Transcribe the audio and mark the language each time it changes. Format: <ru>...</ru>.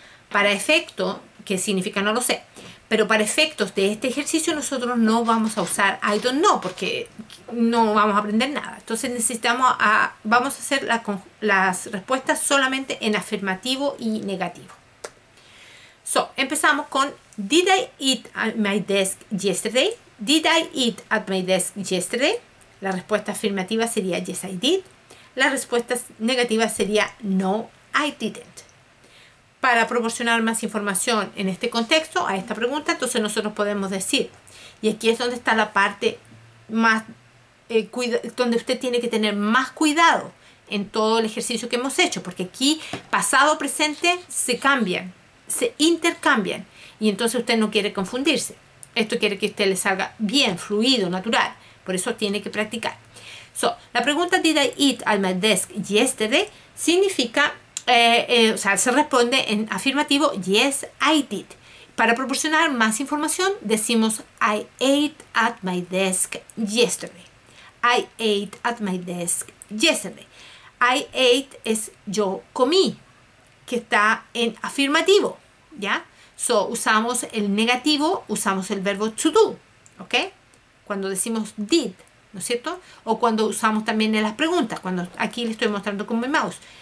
<es>Para efecto, que significa no lo sé, pero para efectos de este ejercicio nosotros no vamos a usar</es> <en>I don't know</en> <es>porque no vamos a aprender nada. Entonces vamos a hacer las respuestas solamente en afirmativo y negativo.</es> <en>So,</en> <es>empezamos con</es> <en>Did I eat at my desk yesterday? Did I eat at my desk yesterday?</en> <es>La respuesta afirmativa sería</es> <en>yes, I did.</en> <es>La respuesta negativa sería</es> <en>no, I didn't.</en> <es>Para proporcionar más información en este contexto, a esta pregunta, entonces nosotros podemos decir, y aquí es donde está la parte más, donde usted tiene que tener más cuidado en todo el ejercicio que hemos hecho, porque aquí pasado, presente se cambian, se intercambian, y entonces usted no quiere confundirse. Esto quiere que usted le salga bien, fluido, natural, por eso tiene que practicar.</es> <en>So,</en> <es>la pregunta</es> <en>Did I eat at my desk yesterday</en> <es>significa o sea, se responde en afirmativo</es> <en>yes, I did.</en> <es>Para proporcionar más información decimos</es> <en>I ate at my desk yesterday. I ate at my desk yesterday. I ate</en> <es>es yo comí, que está en afirmativo, ¿ya? So, usamos el negativo, usamos el verbo to do, ¿ok? Cuando decimos did, ¿no es cierto? O cuando usamos también en las preguntas, cuando aquí le estoy mostrando con mi mouse.</es>